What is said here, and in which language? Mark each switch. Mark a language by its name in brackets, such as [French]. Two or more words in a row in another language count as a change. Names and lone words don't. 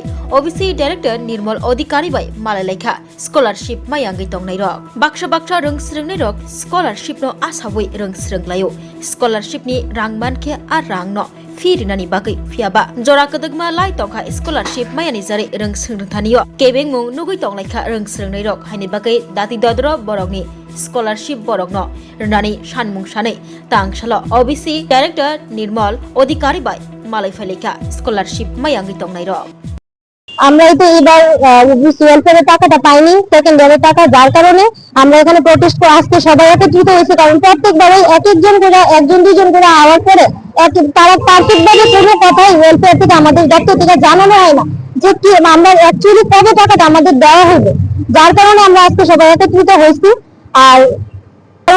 [English] OBC director [Kok Borok] Nirmal Adhikari bai malalekha scholarship mayangai tongnai rok baksha rengsrengnai rok scholarship no asawai rengsrenglayo scholarship ni rangman ke a rangno Firinani bagai fiaba jora kadagma lai tongkha scholarship mayani jare rengsrengthaniyo kebeng mung nugui tonglaikha rengsrengnai rok haini bagai dati dodro borogni scholarship borogno rnani sanmung sanai tangsalo [English] OBC director [Kok Borok] Nirmal Adhikari bai malai falekha scholarship mayangi tongnai rok [Bangla] আমরা তো এবার ওবিসি ওয়েলফেয়ারের টাকাটা পাইনি [English] second year's [Bangla] টাকা যার কারণে আমরা এখানে প্রোটেস্ট করে আজকে সবাই একত্রিত হয়েছে কারণ প্রত্যেকবারে একজন করে একজন দুজন করে আওয়াজ করে তারা পার্থিকভাবে কোনো কথাই ওয়েলফেয়ার থেকে আমাদের দপ্তর থেকে জানানো হয় না যে কি আমরা অ্যাকচুয়ালি কবে টাকাটা আমাদের দেওয়া হবে যার কারণে আমরা আজকে সবাই একত্রিত হয়েছি আর কারণ